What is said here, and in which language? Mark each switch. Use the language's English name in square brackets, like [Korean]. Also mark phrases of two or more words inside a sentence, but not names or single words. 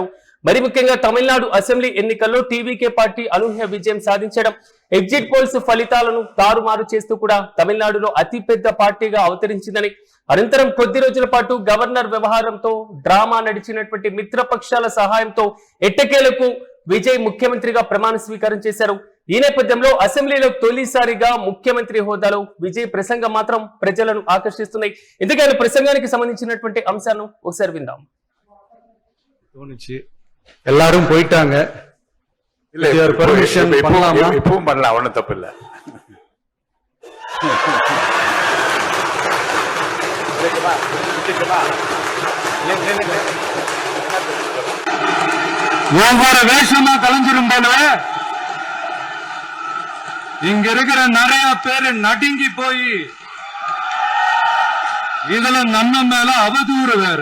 [Telugu] మరి ముఖ్యంగా తమిళనాడు అసెంబ్లీ ఎన్నికల్లో టీవీకే పార్టీ అనూహ్య విజయం సాధించడం, ఎగ్జిట్ పోల్స్ ఫలితాలను తారుమారు చేస్తూ కూడా తమిళనాడులో అతిపెద్ద పార్టీగా అవతరించిందని, అనంతరం కొద్ది రోజుల పాటు గవర్నర్ వ్యవహారంతో డ్రామా నడిచినటువంటి మిత్రపక్షాల సహాయంతో ఎట్టకేలకు విజయ్ ముఖ్యమంత్రిగా ప్రమాణ స్వీకారం చేశారు. ఈ నేపథ్యంలో అసెంబ్లీలో తొలిసారిగా ముఖ్యమంత్రి హోదాలో విజయ్ ప్రసంగం మాత్రం ప్రజలను ఆకర్షిస్తున్నాయి. ఎందుకంటే ప్రసంగానికి సంబంధించినటువంటి అంశాలను ఒకసారి విందాం. [Tamil] எல்லாரும் போயிட்டாங்க. பெர்மிஷன் பண்ணலாமா? இப்பவும் பண்ணலாம், ஒண்ணும் தப்பு இல்ல. ஒவ்வொரு வேஷமா கலைஞ்சிரும் போல இங்க இருக்கிற நிறைய பேரு நடுங்கி போய் இதுல நம்ம மேல அவதூறு வேற.